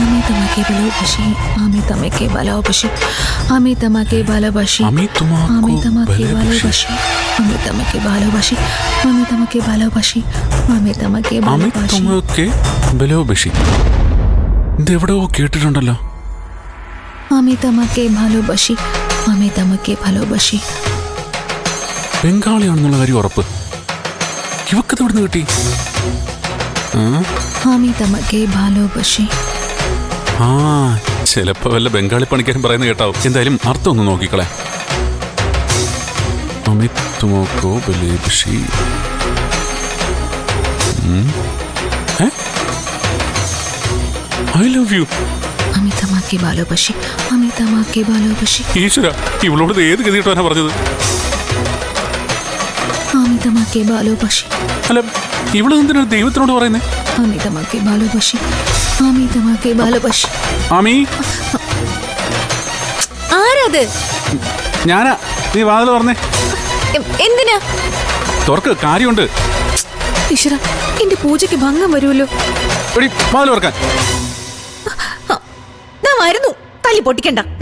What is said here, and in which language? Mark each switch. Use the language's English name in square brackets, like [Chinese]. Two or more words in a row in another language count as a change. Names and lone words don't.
[Bangla] তোমাকে ভালোবাসি, আমি তোমাকে ভালোবাসি, আমি তোমাকে ভালোবাসি, আমি তোমাকে ভালোবাসি, আমি তোমাকে ভালোবাসি, আমি তোমাকে ভালোবাসি, আমি তোমাকে ভালোবাসി, তোমাকে ভালোবাসി. [Malayalam] ഇതെവിടെയോ കേട്ടിട്ടുണ്ടല്ലോ. [Bangla] আমি তোমাকে ভালোবাসി, আমি তোমাকে ভালোবাসി. [Malayalam] ബംഗാളിയാണെന്നുള്ള കാര്യം ഉറപ്പ്. ഇവക്കത് എവിടുന്ന് കിട്ടി? [Bangla] আমি তোমাকে ভালোবাসি. [Malayalam] ആ ചിലപ്പോ വല്ല ബംഗാളി പണിക്കാരും പറയുന്നത് കേട്ടാവും. എന്തായാലും അർത്ഥം ഒന്ന് നോക്കിക്കളെ. [Bangla] আমি তোমাকে ভালোবাসি. [English] I love you. [Bangla] আমি তোমাকে ভালোবাসি, আমি তোমাকে ভালোবাসি. [Malayalam] ഈശ്വര, ഇവളോട് ഏത് ഗതിയിട്ടാണ് പറഞ്ഞത്? [Bangla] আমি তোমাকে ভালোবাসি. [Malayalam] അല്ല, ഇവള് എന്തിനാണ് ദൈവത്തിനോട് പറയുന്നേ? [Bangla] আমি তোমাকে ভালোবাসি, আমি তোমাকে ভালোবাসি. [Malayalam] ആമി, ആരത്? ഞാനാ. നീ വാതിൽ പറഞ്ഞേ. എന്തിനാ? തുറക്ക്, കാര്യമുണ്ട്. ഈശ്വര, എന്റെ പൂജയ്ക്ക് ഭംഗം വരുമല്ലോ. വാതിൽ തുറക്കാൻ. വരുന്നു, തല്ലി പൊട്ടിക്കണ്ട.